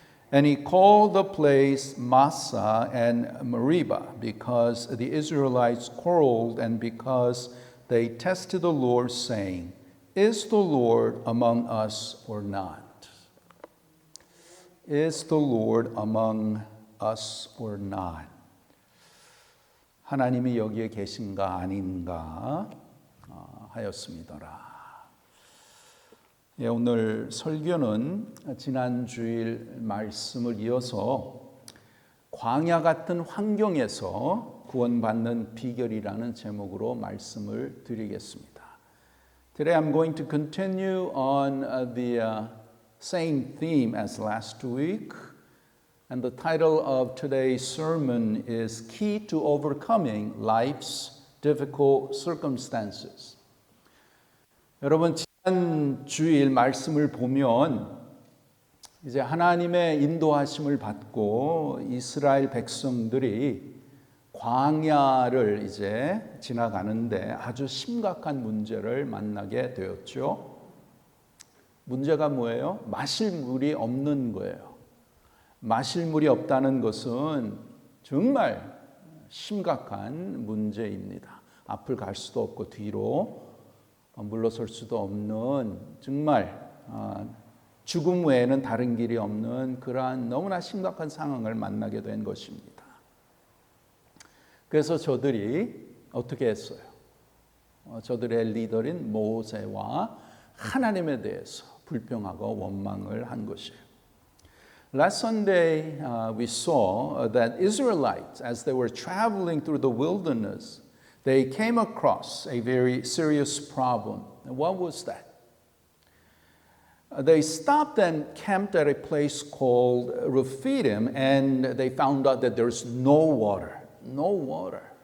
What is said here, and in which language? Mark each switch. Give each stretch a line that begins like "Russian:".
English: And he called the place Massah and Meribah, because the Israelites quarreled and because they tested the Lord, saying, Is the Lord among us or not? Is the Lord among us or not?
Korean: 하나님이 여기에 계신가 아닌가 하였습니다라. 오늘 설교는 지난 주일 말씀을 이어서 광야 같은 환경에서 구원받는 비결이라는 제목으로 말씀을 드리겠습니다.
English: Today I'm going to continue on the same theme as last week, and the title of today's sermon is Key to Overcoming Life's Difficult Circumstances.
Korean: 여러분, 지난 주일 말씀을 보면 이제 하나님의 인도하심을 받고 이스라엘 백성들이 광야를 이제 지나가는데 아주 심각한 문제를 만나게 되었죠. 문제가 뭐예요? 마실 물이 없는 거예요. 마실 물이 없다는 것은 정말 심각한 문제입니다. 앞을 갈 수도 없고 뒤로 물러설 수도 없는 정말 죽음 외에는 다른 길이 없는 그러한 너무나 심각한 상황을 만나게 된 것입니다. 그래서 저들이 어떻게 했어요? 저들의 리더인 모세와 하나님에 대해서 불평하고 원망을 한 것이에요.
English: Last Sunday we saw that Israelites, as they were traveling through the wilderness, they came across a very serious problem. And what was that? They stopped and camped at a place called Rephidim, and they found out that there's no water. No water.